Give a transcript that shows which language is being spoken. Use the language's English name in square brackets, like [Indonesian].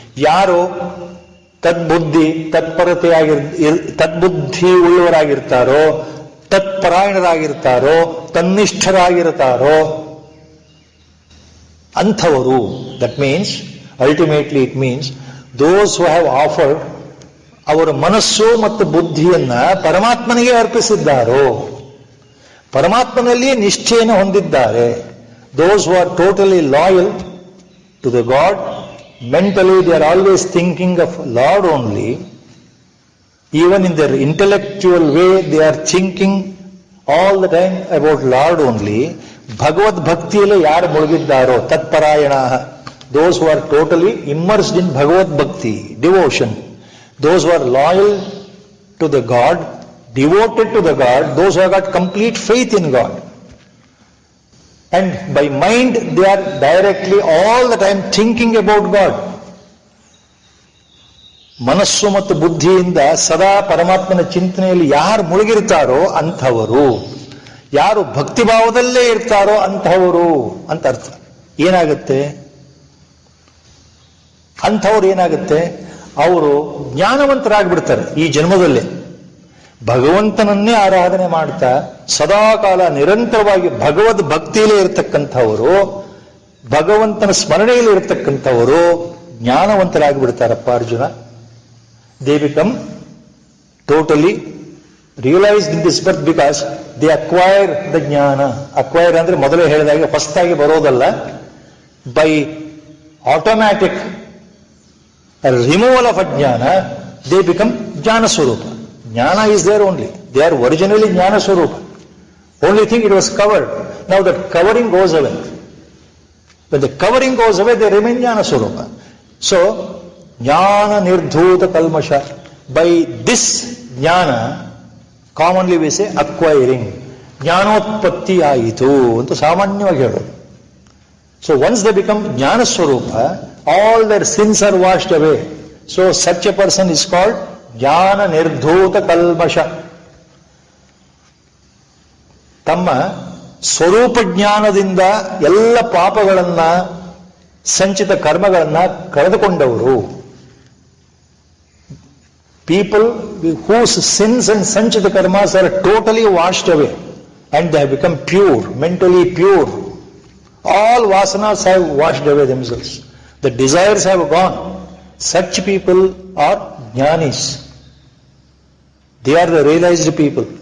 [Kannada] ಯಾರು ತದ್ಬುದ್ಧಿ ತದ್ಬುದ್ಧಿ ಉಳ್ಳವರಾಗಿರ್ತಾರೋ, ತತ್ಪರಾಯಣರಾಗಿರ್ತಾರೋ, ತನ್ನಿಷ್ಠರಾಗಿರ್ತಾರೋ ಅಂಥವರು. [English] that means ultimately it means those who have offered [Kannada] ಅವರ ಮನಸ್ಸು ಮತ್ತು ಬುದ್ಧಿಯನ್ನ ಪರಮಾತ್ಮನಿಗೆ ಅರ್ಪಿಸಿದ್ದಾರೋ, ಪರಮಾತ್ಮನಲ್ಲಿ ನಿಷ್ಠೆಯನ್ನು ಹೊಂದಿದ್ದಾರೆ. [English] Those who are totally loyal to the God, mentally they are always thinking of Lord only. Even in their intellectual way they are thinking all the time about Lord only. [Kannada] Bhagavad bhaktiyalli yaru mulgiddaro, tatparayana, [English] those who are totally immersed in Bhagavad Bhakti, devotion, those who are loyal to the God, devoted to the God, those who have got complete faith in God. And by mind, they are directly all the time thinking about God. [Kannada] ಮನಸ್ಸು ಮತ್ತು ಬುದ್ಧಿಯಿಂದ ಸದಾ ಪರಮಾತ್ಮನ ಚಿಂತನೆಯಲ್ಲಿ ಯಾರು ಮುಳುಗಿರ್ತಾರೋ ಅಂಥವರು, ಯಾರು ಭಕ್ತಿಭಾವದಲ್ಲೇ ಇರ್ತಾರೋ ಅಂಥವರು ಅಂತ ಅರ್ಥ. ಏನಾಗುತ್ತೆ ಅಂಥವ್ರು? ಏನಾಗುತ್ತೆ, ಅವರು ಜ್ಞಾನವಂತರಾಗ್ಬಿಡ್ತಾರೆ ಈ ಜನ್ಮದಲ್ಲೇ. ಭಗವಂತನನ್ನೇ ಆರಾಧನೆ ಮಾಡ್ತಾ ಸದಾಕಾಲ ನಿರಂತರವಾಗಿ ಭಗವದ್ ಭಕ್ತಿಯಲ್ಲೇ ಇರತಕ್ಕಂಥವರು, ಭಗವಂತನ ಸ್ಮರಣೆಯಲ್ಲಿ ಇರತಕ್ಕಂಥವರು ಜ್ಞಾನವಂತರಾಗಿಬಿಡ್ತಾರಪ್ಪ Arjuna. [English] They become totally realized in this birth because they acquire the jnana. Acquire [Kannada] ಅಂದ್ರೆ ಮೊದಲೇ ಹೇಳಿದಾಗೆ ಫಸ್ಟ್ ಆಗಿ ಬರೋದಲ್ಲ, [English] by automatic removal of ajnana they become jnana swarupa. Jnana is there only. They are originally jnana swarupa. Only thing it was covered. Now that covering goes away. When the covering goes away, they remain jnana swarupa. So jnana nirdhuta kalmasha. By this jnana, commonly we say acquiring. [Kannada] Jnanotpatti ayitu ಅಂತ ಸಾಮಾನ್ಯವಾಗಿ ಹೇಳೋದು. [English] So once they become jnana swarupa, all their sins are washed away. So such a person is called jnana nirdhuta kalmasha. [Kannada] ತಮ್ಮ ಸ್ವರೂಪ ಜ್ಞಾನದಿಂದ ಎಲ್ಲ ಪಾಪಗಳನ್ನ, ಸಂಚಿತ ಕರ್ಮಗಳನ್ನ ಕಳೆದುಕೊಂಡವರು. [English] People whose sins and sanchita karmas are totally washed away and they have become pure, mentally pure. All vasanas have washed away themselves. The desires have gone. Such people are jnanis. They are the realized people.